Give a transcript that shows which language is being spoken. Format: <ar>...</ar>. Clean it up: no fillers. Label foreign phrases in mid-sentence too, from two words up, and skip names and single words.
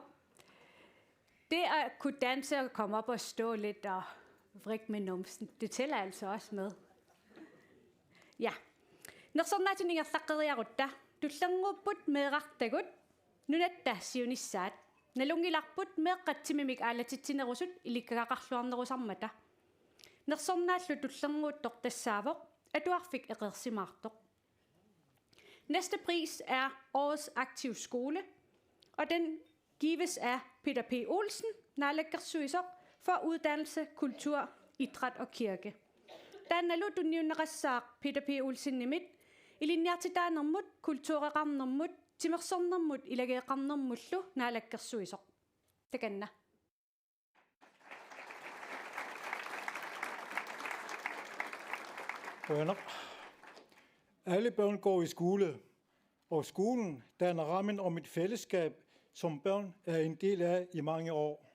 <da>Det at kunne danse og komme op og stå lidt og vrikke med numsen, det tæller altså også med. Ja.</da> <kl>Når sådan er tinningerlaqqeriarutta tullangupput meeqartagut nunatta siunissaat nalungilarput meeqqatsimimik aalatittinerusut ilikkaqarluarnerusarmata. Nersornaallu tullanguuttoq tassaavoq atuarfik eqersimaartoq.</kl> <da>Næste pris er Årets Aktiv Skole, og den gives af Peter P. Olsen, naalakkersuisoq, for uddannelse, kultur, idræt og kirke.</da> <kl>Tannalu tunniunneqassaaq Peter P. Olsen nimit ilinniartitaanermut kultuureqarnermut timersornermut ilageeqarnermullu naalakkersuisoq. Takanna.</kl> <da>Venner. Alle børn går i skole, og skolen danner rammen om et fællesskab, som børn er en del af i mange år.</da>